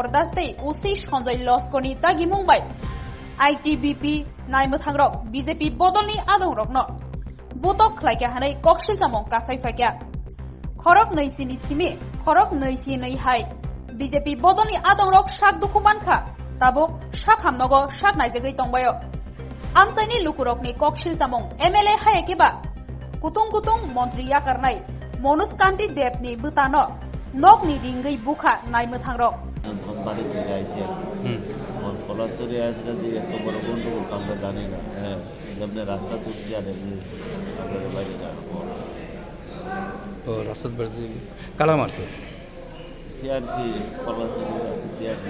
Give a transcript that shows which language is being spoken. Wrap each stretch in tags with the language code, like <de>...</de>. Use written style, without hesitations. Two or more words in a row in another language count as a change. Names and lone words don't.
<trp>दास तै उसी संजय लस्करनि तागि मुंबाय आईटीबीपी नायमोथांरक बीजेपी बदलनि आदंरक न बुतक खलाइका हानै कक्सिल जामं कासाइफाइका खरक नैसिनि सिमि खरक नैसि नै हाय बीजेपी बदलनि आदंरक शाक दुखुमानखा ताबो शाक हामनगो शाक नाइजगै तंबायो आमसाइनि लुकुरकनि कक्सिल जामं एमएलए हायकेबा कुतुं कुतुं मन्त्रि याकारनाय मनुष्कान्ति देवनि बुतानो नकनि रिंगै बुखा नायमोथांरक</trp> <bn>धनबाड़ी থেকে আইছে और পলাশপুরে আসলে যে এত বড় গন্ডগোল আমরা জানি না হ্যাঁ যেমন রাস্তা তুলছি আর এমনি আপনাদের বাইরে যাওয়া ও রাস্তা বেরছি কালা মারছে সিআরপি পলাশপুরে আছে সিআরপি</bn>